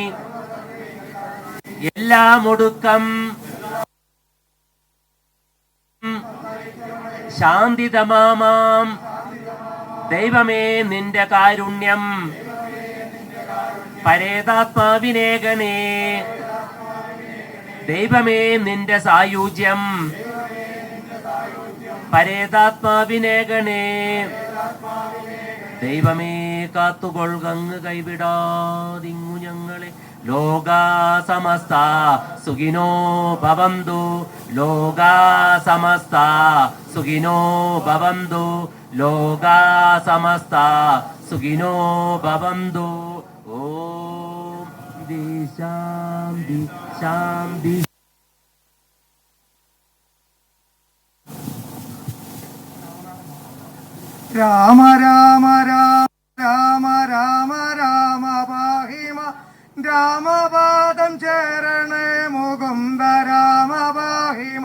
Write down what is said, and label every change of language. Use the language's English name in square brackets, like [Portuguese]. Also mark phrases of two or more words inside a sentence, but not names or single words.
[Malayalam] എല്ലാം ഒടുക്കം ശാന്തിതമാം ദൈവമേ നിന്റെ കാരുണ്യം പരേതാത്മാവിനേകണേ. ദൈവമേ നിന്റെ സായുജ്യം പരേതാത്മാവിനേകണേ. ദൈവമേ കാത്തുകൊൾകങ്ങ് കൈവിടാതിങ്ങു ഞങ്ങളെ. [Sanskrit] ലോകാ സമസ്ത സുഖിനോ ഭവന്തു, ലോകാ സമസ്ത സുഖിനോ ഭവന്തു, ലോകാ സമസ്ത സുഖിനോ ഭവന്തു. ഓം ശാന്തി ശാന്തി. [Malayalam] രാമ രാമ രാമ രാമ രാമ രാമ പാഹിമ, രാമപാദം ചേരണേ മുകുന്ദ രാമ പാഹിമ.